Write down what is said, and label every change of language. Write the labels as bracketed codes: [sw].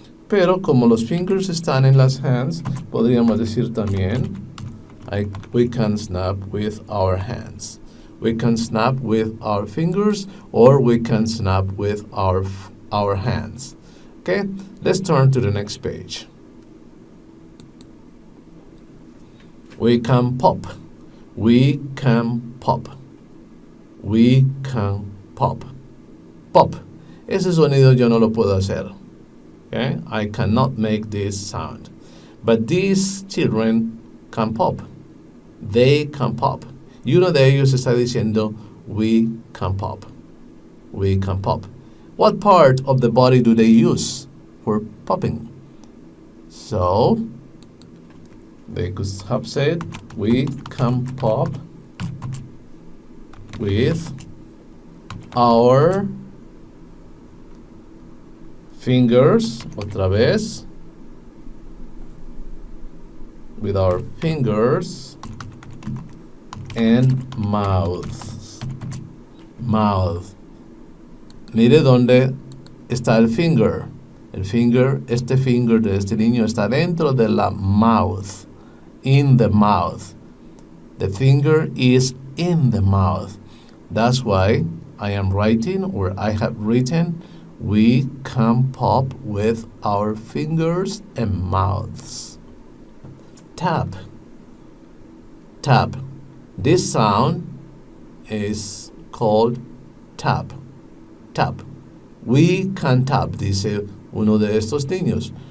[es] Pero como los fingers están en las hands, podríamos decir también, [en] we can snap with our hands. We can snap with our fingers, or we can snap with our hands. Okay, let's turn to the next page. We can pop. We can pop. We can pop. Pop. [es] Ese sonido yo no lo puedo hacer. [en] Okay? I cannot make this sound. But these children can pop. They can pop. [es] Y uno de ellos está diciendo, [en] we can pop. We can pop. What part of the body do they use for popping? So, they could have said, we can pop with our fingers, [es] otra vez, [en] with our fingers and mouth. Mouth. [es] Mire dónde está el finger. El finger, este finger de este niño está dentro de la mouth. [en] In the mouth. The finger is in the mouth. That's why I am writing, or I have written, we can pop with our fingers and mouths. Tap. Tap. This sound is called tap. Tap. We can tap, [es] dice uno de estos niños.